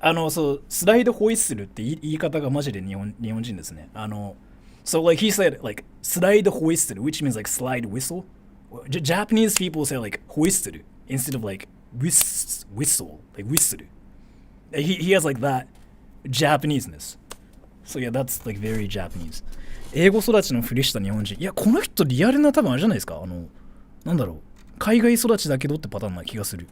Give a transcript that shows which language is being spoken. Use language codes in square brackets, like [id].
[ja] そう、スライドホイッスルって言い方がマジで日本人ですね。 [en] So like he said, like, slide hoisted, which means like slide whistle. Japanese people say like hoisted instead of like whistle, like whistle. He has like that Japanese-ness. So yeah, that's like very Japanese. [ja] 英語育ちのふりした日本人。いや、この人リアルな多分あれじゃないですか。なんだろう。海外育ちだけどってパターンな気がする。